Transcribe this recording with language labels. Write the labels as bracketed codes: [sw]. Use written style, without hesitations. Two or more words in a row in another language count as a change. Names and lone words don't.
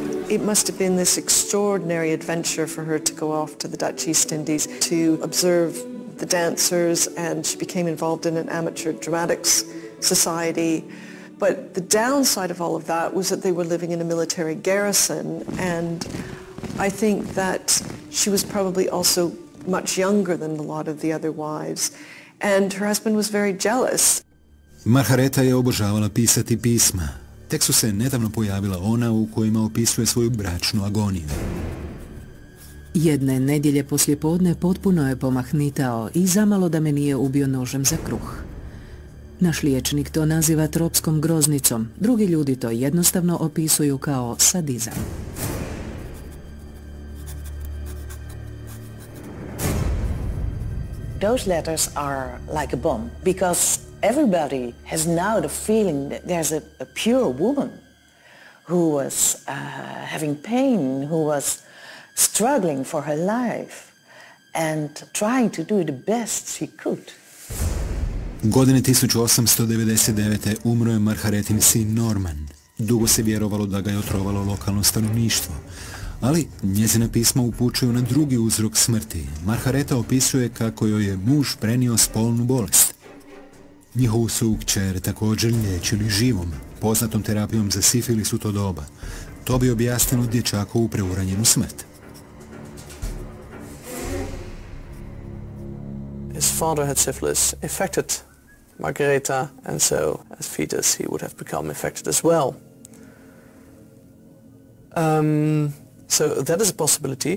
[en] It must have been this extraordinary adventure for her to go off to the Dutch East Indies to observe the dancers, and she became involved in an amateur dramatics society. But the downside of all of that was that they were living in a military garrison, and I think that she was probably also much younger than a lot of the other wives, and her husband was very jealous. [hr] Margaretha je obožavala pisati pisma. Tek su se nedavno pojavila ona u kojima opisuje svoju bračnu agoniju. Jedne nedjelje poslijepodne potpuno je pomahnitao i zamalo da me nije ubio nožem za kruh. Naš liječnik to naziva tropskom groznicom, drugi ljudi to jednostavno opisuju kao sadizam. [en] Those letters are like a bomb because everybody has now the feeling that there's a pure woman who was having pain, who was struggling for her life and trying to do the best she could. [hr] Godine 1899. umro je Margaretin sin Norman. Dugo se vjerovalo da ga je otrovalo lokalno stanovništvo. Ali njezina pisma upućuju na drugi uzrok smrti. Margaretha opisuje kako joj je muž prenio spolnu bolest. Njihovu su kćer također liječili živom, poznatom terapijom za sifilis u to doba. To bi objasnilo dječakovu preuranjenu smrt. [en] His father had syphilis, affected Margaretha, and so as fetus he would have become infected as well. So that is a possibility.